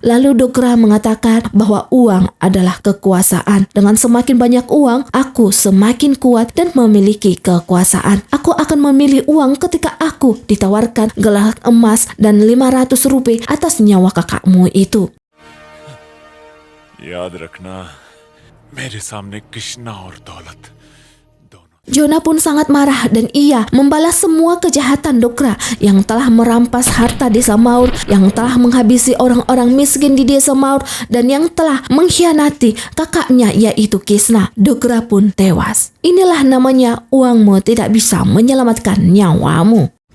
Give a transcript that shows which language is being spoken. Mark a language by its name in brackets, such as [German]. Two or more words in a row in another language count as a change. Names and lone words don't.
[Indonesian] Lalu Dogra mengatakan bahwa uang adalah kekuasaan. Dengan semakin banyak uang, aku semakin kuat dan memiliki kekuasaan. Aku akan memilih uang ketika aku ditawarkan gelang emas dan 500 rupiah atas nyawa kakakmu itu. [Hindi] याद रखना मेरे सामने कृष्णा और दौलत दोनों। [Indonesian] Jonah pun sangat marah dan ia membalas semua kejahatan Dogra yang telah merampas harta desa Maur, yang telah menghabisi orang-orang miskin di desa Maur, dan yang telah mengkhianati kakaknya yaitu Gisna. Dogra pun tewas. Inilah namanya uangmu tidak bisa menyelamatkan nyawamu.